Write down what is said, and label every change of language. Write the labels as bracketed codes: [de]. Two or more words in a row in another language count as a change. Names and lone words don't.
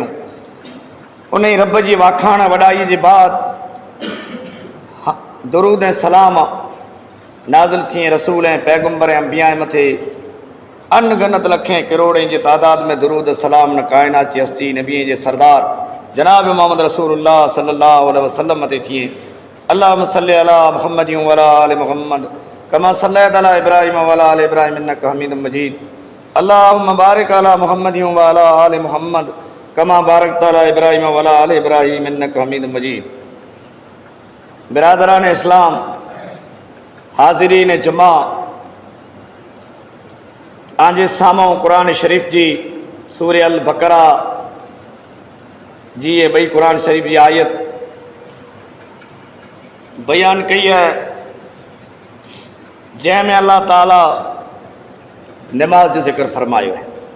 [sd] उन ई रब जी वाखाण वॾाई जे बाद दुरूद ऐं सलाम नाज़िल थिए रसूल ऐं पैगम्बर ऐं अंबिया मथे अनगनत लखें करोड़ें जी तादाद में दुरूद सलाम न कायनात जी हस्ती नबीअ जे सरदार जनाब मोहम्मद रसूलुल्लाह [ar] صلى الله عليه وسلم [sd] मथे थिए [ar] اللهم صل على محمد وعلى آل محمد كما صليت على إبراهيم وعلى آل إبراهيم إنك حميد مجيد اللهم بارك على محمد وعلى آل محمد كما باركت على إبراهيم وعلى آل إبراهيم إنك حميد مجيد. [kfr] बिरादरान इस्लाम हाज़िरीन जुमा आंजे सामो कुरान शरीफ जी सूरह अल बकरा जी ये बई कुरान शरीफ की आयत बयान कई है जैमें अल्लाह ताला नमाज जो जिक्र फरमायो है।